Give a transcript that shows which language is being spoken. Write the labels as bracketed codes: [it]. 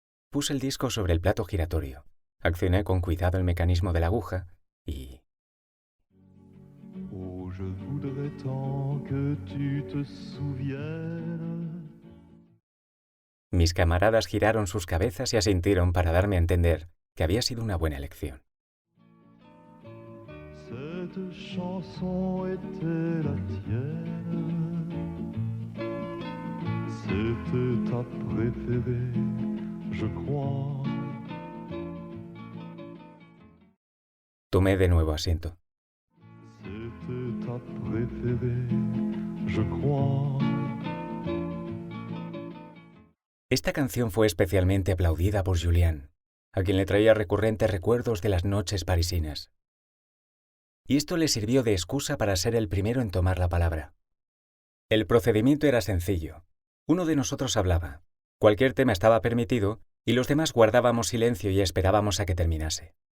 [es] Puse el disco sobre el plato giratorio, accioné con cuidado el mecanismo de la aguja y... [fr] Oh, je voudrais tant que tu te souvienes. [es] Mis camaradas giraron sus cabezas y asintieron para darme a entender que había sido una buena elección. [fr] Cette chanson était la tienne, c'était ta préférée, je crois. [es] Tomé de nuevo asiento. [fr] C'était ta préférée, je crois. [es] Esta canción fue especialmente aplaudida por Julien, a quien le traía recurrentes recuerdos de las noches parisinas. Y esto le sirvió de excusa para ser el primero en tomar la palabra. El procedimiento era sencillo. Uno de nosotros hablaba, cualquier tema estaba permitido y los demás guardábamos silencio y esperábamos a que terminase.